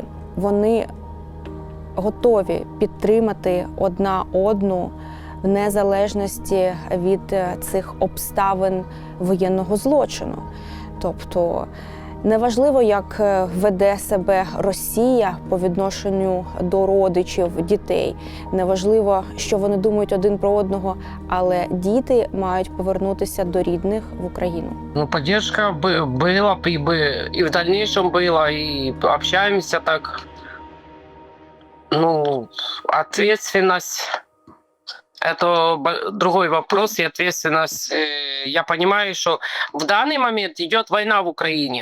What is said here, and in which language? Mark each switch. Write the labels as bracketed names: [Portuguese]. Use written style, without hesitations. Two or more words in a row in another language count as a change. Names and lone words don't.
[Ukrainian] Вони готові підтримати одна одну в незалежності від цих обставин воєнного злочину. Тобто неважливо, як веде себе Росія по відношенню до родичів, дітей, неважливо, що вони думають один про одного, але діти мають повернутися до рідних в Україну. [Russian] Поддержка была, и в дальнейшем была, и общаемся так. Ответственность – это другой вопрос, и ответственность, я понимаю, что в данный момент идет война в Украине.